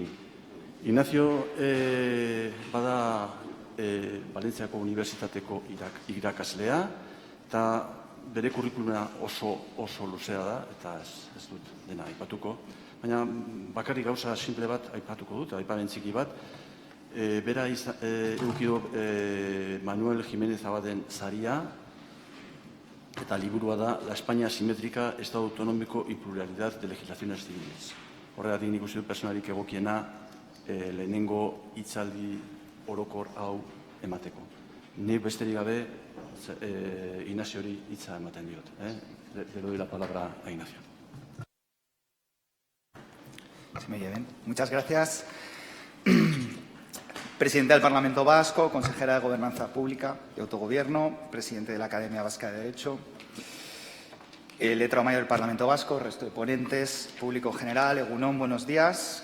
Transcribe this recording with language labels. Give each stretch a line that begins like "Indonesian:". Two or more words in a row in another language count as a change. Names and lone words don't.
Basque: Ignacio bada Valentziako Unibertsitateko irakaslea, eta bere kurrikuluma oso luzea da, eta ez dut dena aipatuko. Baina bakarrik gauza simple bat aipatuko dut, aipamen txiki bat. Bera edukido Manuel Jiménez Abaden saria, eta liburua da La España simétrica, Estado autonómico y pluralidad de legislaciones civiles. Horregatik nik uste dut personalik egokiena lehenengo hitzaldi orokor hau emateko. Nik besterik gabe Ignaziori hitza ematen diot.
Spanish: Le doy la palabra a Ignacio. Se me oye bien. Muchas gracias. Presidente del Parlamento Vasco, consejera de Gobernanza Pública y Autogobierno, presidente de la Academia Vasca de Derecho, letrado mayor del Parlamento Vasco, resto de ponentes, público general, Egunon, buenos días.